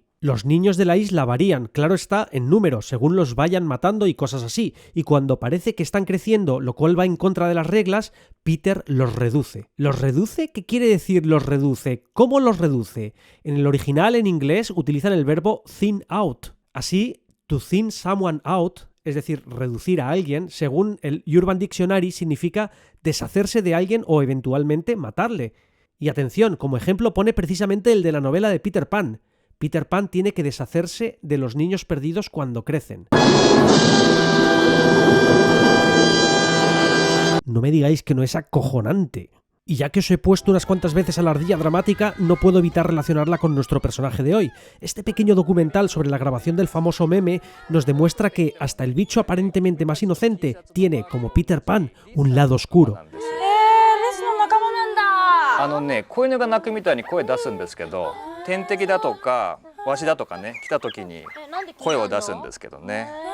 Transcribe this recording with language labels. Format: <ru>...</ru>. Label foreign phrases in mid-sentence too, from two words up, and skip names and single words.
<es>Los niños de la isla varían, claro está, en número, según los vayan matando y cosas así, y cuando parece que están creciendo, lo cual va en contra de las reglas, Peter los reduce. ¿Los reduce? ¿Qué quiere decir los reduce? ¿Cómo los reduce? En el original, en inglés, utilizan el verbo</es> <en>thin out. Así, to thin someone out,</en> <es>es decir, reducir a alguien, según el Urban Dictionary, significa deshacerse de alguien o eventualmente matarle. Y atención, como ejemplo pone precisamente el de la novela de Peter Pan. Peter Pan tiene que deshacerse de los niños perdidos cuando crecen. No me digáis que no es acojonante. Y ya que os he puesto unas cuantas veces a la ardilla dramática, no puedo evitar relacionarla con nuestro personaje de hoy. Este pequeño documental sobre la grabación del famoso meme nos demuestra que hasta el bicho aparentemente más inocente tiene, como Peter Pan, un lado oscuro.</es> <ja>子犬が鳴くみたいに声出すんですけど、天敵だとかワシだとかね来た時に声を出すんですけどね。</ja>